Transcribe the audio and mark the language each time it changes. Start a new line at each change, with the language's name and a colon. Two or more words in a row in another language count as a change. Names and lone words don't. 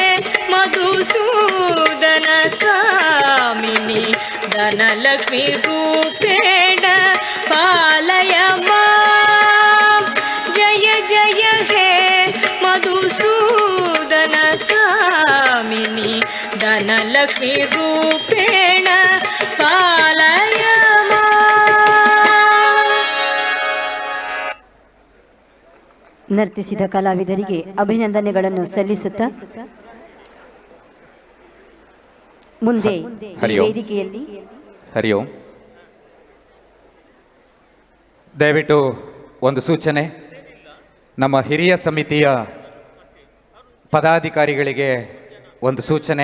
Sanskrit: मधुसूदन कामिनी धनलक्ष्मी रूपेण पालय माम् जय जय हे मधुसूदन कामिनी धनलक्ष्मी रूपेण पालय माम्
Kannada: ನರ್ತಿಸಿದ ಕಲಾವಿದರಿಗೆ ಅಭಿನಂದನೆಗಳನ್ನು ಸಲ್ಲಿಸುತ್ತಾ ಮುಂದೆ ಈ
Sanskrit: ಹರಿ ಓಂ.
Kannada: ವೇದಿಕೆಯಲ್ಲಿ
Sanskrit: ಹರಿ ಓಂ.
Kannada: ದಯವಿಟ್ಟು ಒಂದು ಸೂಚನೆ, ನಮ್ಮ ಹಿರಿಯ ಸಮಿತಿಯ ಪದಾಧಿಕಾರಿಗಳಿಗೆ ಒಂದು ಸೂಚನೆ.